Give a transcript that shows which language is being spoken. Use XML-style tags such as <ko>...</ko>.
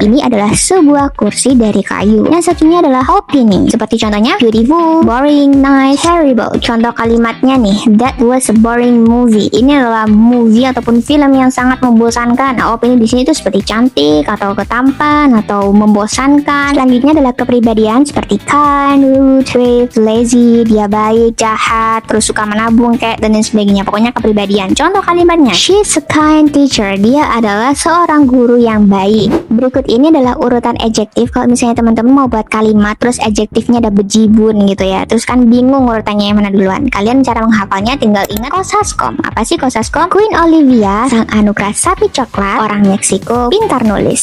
<id>Ini adalah sebuah kursi dari kayu. Yang satunya adalah opinion. Seperti contohnya, beautiful, boring, nice, terrible. Contoh kalimatnya nih,</id> <en>that was a boring movie.</en> <id>Ini adalah movie ataupun film yang sangat membosankan. Nah, opini di sini itu seperti cantik atau ketampan atau membosankan. Selanjutnya adalah kepribadian seperti kind, rude, brave, lazy, dia baik, jahat, terus suka menabung kayak, dan lain sebagainya. Pokoknya kepribadian. Contoh kalimatnya,</id> <en>she's a kind teacher.</en> <id>Dia adalah seorang guru yang baik. Berikut ini adalah urutan adjektif. Kalau misalnya teman-teman mau buat kalimat terus adjektifnya ada bejibun gitu ya, terus kan bingung urutannya yang mana duluan. Kalian cara menghafalnya tinggal ingat Kosaskom. Apa sih Kosaskom? Queen Olivia, sang anugerah sapi coklat, orang Meksiko, pintar nulis.</id>